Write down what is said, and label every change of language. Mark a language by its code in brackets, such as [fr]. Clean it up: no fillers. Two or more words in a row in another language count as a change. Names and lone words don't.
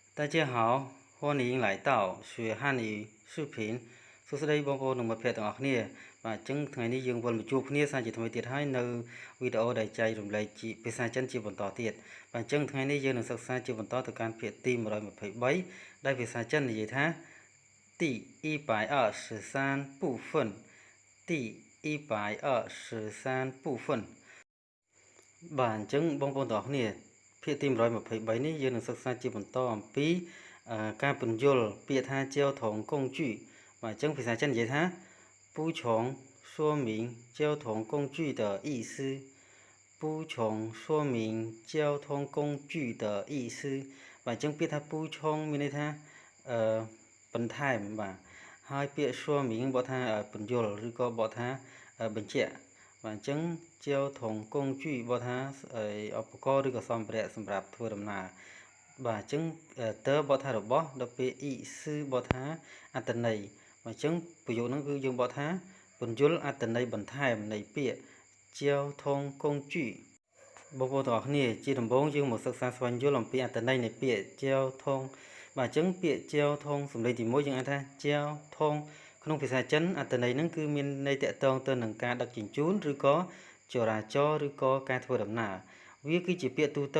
[zh] 家好，欢迎来到学汉语视频 [km] សួស្តីបងប្អូននិងមិត្តភ័ក្តិទាំងអស់គ្នាបាទអញ្ចឹងថ្ងៃនេះយើងវិលមកជួបគ្នាសាជាថ្មីទៀតហើយនៅវីដេអូដែលចែករំលែកជាភាសាចិនជាបន្តទៀតបាទអញ្ចឹងថ្ងៃនេះយើងនឹងសិក្សាជាបន្តទៅកាន់ភាគទី123ដែលភាសាចិននិយាយថា [zh] 第123部分第 [km] 123部分បាទអញ្ចឹងបងប្អូនទាំងអស់គ្នាភាគទី123នេះយើងនឹងសិក្សាជាបន្តអំពីការពន្យល់ពាក្យថា [zh] 交通工具 [km] បាទអញ្ចឹងភាសាចិននិយាយថា [zh] 不穷说明交通工具的意思不穷说明交通工具的意思 [km] បាទអញ្ចឹងពាក្យថា不穷មានន័យថាបន្ថែមបាទហើយពាក្យ 说明បកថាពន្យល់ឬក៏បកថាបញ្ជាក់បាទអញ្ចឹង [zh] 交通工具 [km] បកថាឧបករណ៍ឬក៏សម្ភារៈសម្រាប់ធ្វើដំណើរបាទអញ្ចឹងតើបកថារបស់ដល់ពេលអ៊ីស៊ឺបកថាអត្តន័យបាទអញ្ចឹងប្រយោគហ្នឹងគឺយើងបកថាពន្យល់អត្តន័យបន្ថែមនៃពាក្យ [zh] 交通工具 [km] បងប្អូនទាំងអស់គ្នាជាដំបូងយើងមកសិក្សាស្វែងយល់អំពីអត្តន័យនៃពាក្យ交通បាទអញ្ចឹង ពាក្យ交通សំឡេងទី1យើងអាចថា交通ក្នុងភាសាចិនអត្តន័យហ្នឹងគឺមានន័យតាក់ទងទៅនឹងការដឹកជញ្ជូនឬក៏ចរាចរណ៍ឬក៏ការធ្វើដំណើរវាគឺជាពាក្យទូទៅ